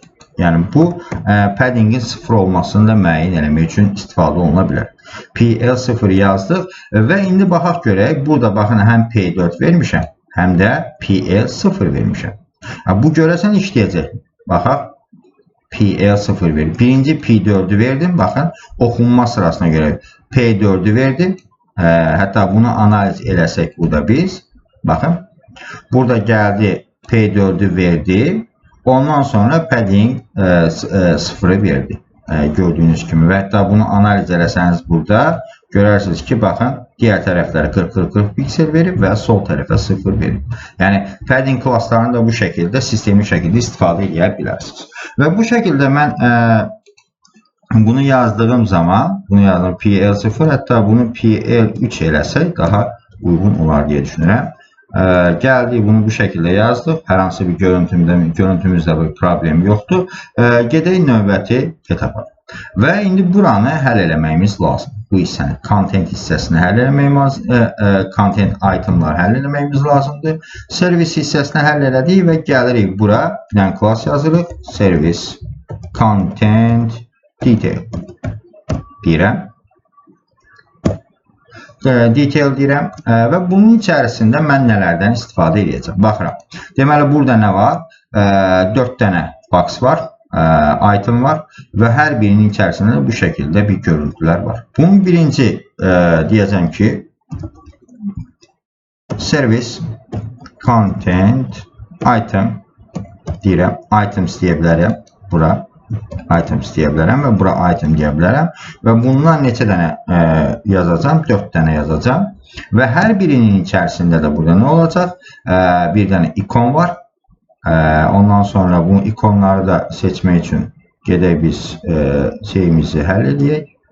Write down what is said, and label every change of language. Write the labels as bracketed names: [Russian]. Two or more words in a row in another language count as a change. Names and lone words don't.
[Azerbaijani] Yəni bu paddingin 0 olmasını da müəyyən eləmək üçün istifadə oluna bilər. PL0 yazdıq və indi baxaq görək. Burada baxın həm P4 vermişəm, həm də PL0 vermişəm. Bu görəsən işləyəcək. Baxaq. PL0 verir. Birinci P4'ü verdim. [Turkish] Bakın okunma sırasına göre P4'ü verdim. [Azerbaijani] Hatta bunu analiz eləsək burada biz. [Turkish] Bakın. Burada geldi P4'ü verdi. Ondan sonra padding 0'ı verdi. Gördüğünüz gibi. Ve hatta bunu analiz ederseniz burada görürsünüz ki bakın diğer taraflara 40-40-40 piksel verip ve sol tarafa 0 verip. Yani padding klaslarını da bu şekilde sistemli şekilde istifade edebilirsiniz. Ve bu şekilde ben bunu yazdığım zaman PL0 hatta bunu PL3 eləsək daha uygun olar diye düşünürüm. Geldi bunu bu şekilde yazdık. [Azerbaijani] Hər hansı bir görüntümüzdə bir problem yoktur. Gedək növbəti etapa. Və indi buranı həll eləməyimiz lazım. Bu hissəni, content hissəsini həll eləməyimiz, [English] content itemlar [Azerbaijani] həll eləməyimiz lazımdır. Servis hissəsini həll elədik və gəlirik bura. Bir dənə class yazırıq. [English] Service content detail [Azerbaijani] deyirəm. Detail deyirəm və bunun içərisində mən nələrdən istifadə edəcəm. Baxıram. Deməli burada nə var? 4 dənə box var, item var və hər birinin içərisində bu şəkildə bir görüntülər var. Bunun birinci deyəcəm ki [English] service content item [Azerbaijani] deyirəm. Items deyə bilərəm bura. Items deyə bilərəm və bura item deyə bilərəm və bundan neçə dənə yazacağım? 4 dənə yazacağım və hər birinin içərisində də burada nə olacaq? Bir dənə ikon var. Ondan sonra bu ikonları da seçmək üçün gedək biz şeyimizi həll edək.